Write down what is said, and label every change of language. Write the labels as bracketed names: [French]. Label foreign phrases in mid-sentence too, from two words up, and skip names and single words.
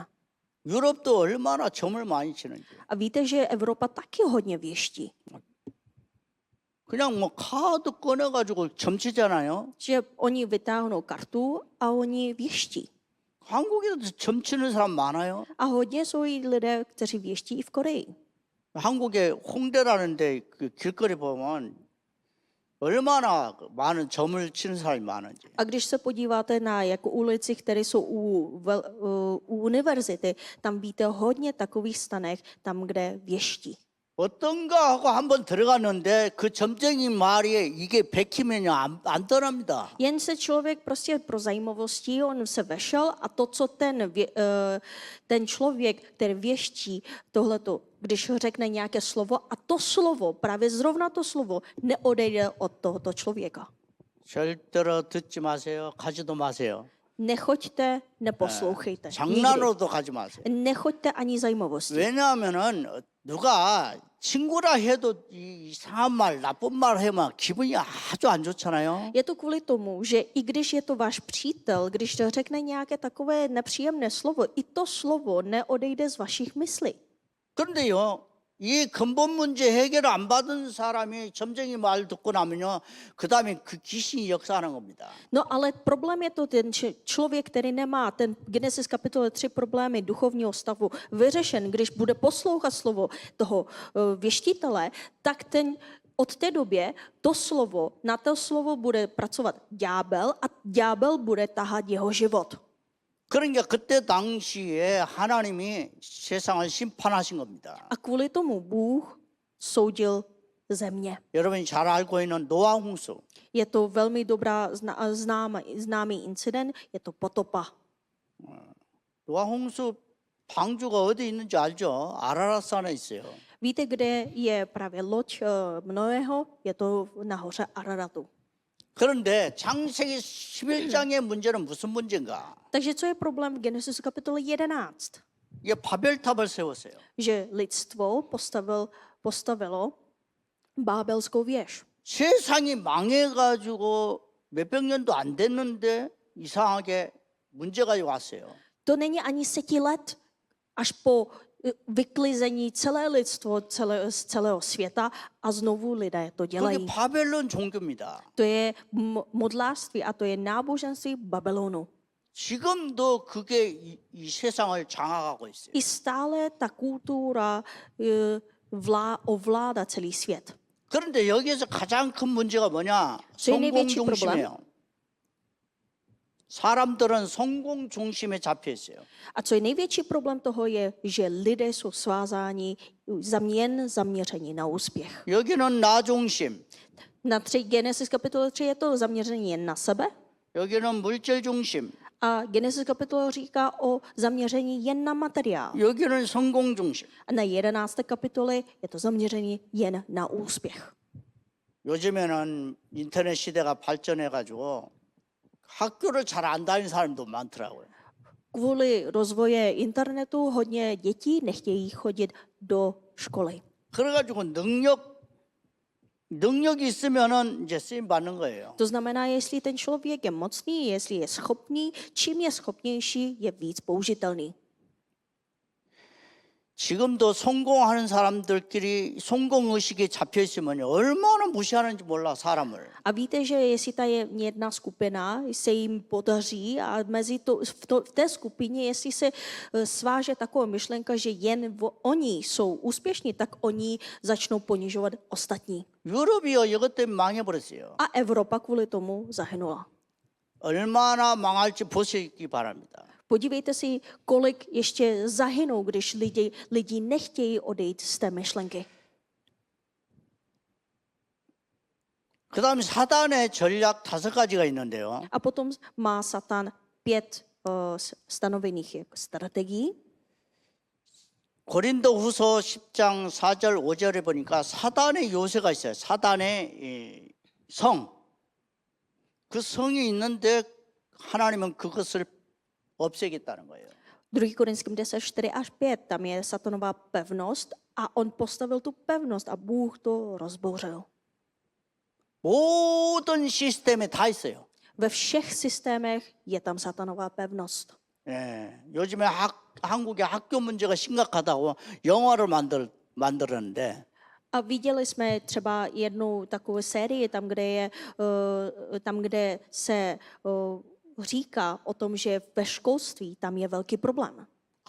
[Korean] 유럽도 얼마나 점을 많이 치는지. [Czech] A víte, že Evropa taky hodně věští. [Korean] 그냥 뭐 카드 꺼내가지고 점치잖아요. [Czech] Že oni vytáhnou kartu a oni věští. [Korean] 한국에도 점치는 사람 많아요. [Czech] A hodně jsou i lidé, kteří věští i v Koreji. [Korean] 한국에 홍대라는데 그 길거리 보면 얼마나 많은 점을 치는 사람이 많은지. [Czech] A když se podíváte na jako ulici, které jsou u univerzity, tam víte hodně takových stanek, tam, kde věští. [Korean] 어떤가 하고 한번 들어갔는데 그 점쟁이 말이 이게 백히면요 안 떠납니다. [Czech] Jen se člověk prostě pro zajímavosti, on se vešel a to, co ten člověk, který věští tohleto, když řekne nějaké slovo a to slovo, právě zrovna to slovo, neodejde od tohoto člověka. [Korean] 절대로 듣지 마세요. 가지도 마세요. [Czech] Nechoďte, neposlouchejte. Nikdy. [Korean] 장난으로도 가지 마세요. [Czech] Nechoďte ani zajímavosti. [Korean] 왜냐하면은 누가 친구라 해도 이 이상한 말, 나쁜 말 하면 기분이 아주 안 좋잖아요. [Czech] Je to kvůli tomu, že i když je to váš přítel, když to řekne nějaké takové nepříjemné slovo, i to slovo neodejde z vašich myslí. [Korean] 그런데요, 이 근본 문제 해결을 안 받은 사람이 점쟁이 말 듣고 나면요, 그 다음에 그 귀신이 역사하는 겁니다. [Czech] No ale problém je to ten člověk, který nemá ten Genesis kapitole 3 problémy duchovního stavu vyřešen, když bude poslouchat slovo toho věštitele, tak ten od té době na to slovo bude pracovat ďábel a ďábel bude tahat jeho život. [Korean] 그러니까 그때 당시에 하나님이 세상을 심판하신 겁니다. [Czech] A kvůli tomu Bůh soudil země. [Korean] 여러분이 잘 알고 있는 노아 홍수. [Czech] Je to velmi známý incident, je to potopa. [Korean] 노아 홍수 방주가 어디 있는지 알죠? 아라랏산에 있어요. [Czech] Víte, kde je právě loď Noého? Je to nahoře Araratu. [Korean] 그런데 창세기 11장의 문제는 무슨 문제인가? [Czech] Takže co je problém v Genesis kapitole 11? [Korean] 이게 바벨탑을 세웠어요. [Czech] Že lidstvo postavilo Bábelskou věž. [Korean] 세상이 망해가지고 몇백 년도 안 됐는데 이상하게 문제가 왔어요. [Czech] To není ani 10 let, až po vyklizení celé lidstvo z celého světa a znovu lidé to [Korean] 그게 [Czech] dělají. [Korean] 바벨론 종교입니다. [Czech] To je modlářství a to je náboženství Babylonu. [Korean] 지금도 그게 이 세상을 장악하고 있어요. [Czech] I stále ta kultura ovládá celý svět. [Korean] 그런데 여기에서 가장 큰 문제가 뭐냐? 성공 중심이에요. 사람들은 성공 중심에 잡혀 있어요. [Czech] A co je největší problém toho je, že lidé jsou svázáni jen zaměření na úspěch. [Korean] 여기는 나 중심. [Czech] Na Genesis kapitole 3 je to zaměření jen na sebe. [Korean] 여기는 물질 중심. [Czech] A Genesis kapitola říká o zaměření jen na materiál. [Korean] 여기는 성공 중심. [Czech] A na 11. kapitole je to zaměření jen na úspěch. [Korean] 요즘에는 인터넷 시대가 발전해가지고 학교를 잘 안 다니는 사람도 많더라고요. [Czech] Kvůli rozvoje internetu hodně dětí nechtějí chodit do školy. [Korean] 그래가지고 능력이 있으면은 이제 쓰임 받는 거예요. [Czech] To znamená, jestli ten člověk je mocný, jestli je schopný, čím je schopnější, je víc použitelný. [Korean] 지금도 성공하는 사람들끼리 성공 의식에 잡혀 있으면 얼마나 무시하는지 몰라 사람을. [Czech] A víte, že jestli ta je jedna skupina, se jim podaří a v té skupině, jestli se sváže taková myšlenka, že jen oni jsou úspěšní, tak oni začnou ponižovat ostatní. [Korean] 유럽이요 이것 때문에 망해버렸어요. [Czech] A Evropa kvůli tomu zahynula. [Korean] 얼마나 망할지 보시기 바랍니다. [Czech] Podívejte si, kolik ještě zahynou, když lidi nechtějí odejít z té myšlenky. [Korean] 그다음에 사단의 전략 5가지가 있는데요. [Czech] A potom má Satan 5 stanovených strategií. [Korean] 고린도후서 10장 4절 5절에 보니까 사단의 요새가 있어요. 사단의 성. 그 성이 있는데 하나님은 그것을 없애겠다는 거예요. [Czech] 2. Korinským 10, 4 až 5, tam je satanová pevnost a on postavil tu pevnost a Bůh to rozbouřil. [Korean] 모든 시스템에 다 있어요. [Czech] Ve všech systémech je tam satanová pevnost. [Korean] 예, 요즘에 한국의 학교 문제가 심각하다고 영화를 만들었는데 [Czech] A viděli jsme třeba jednu takovou sérii, tam, kde se říká o tom, že ve školství tam je velký problém.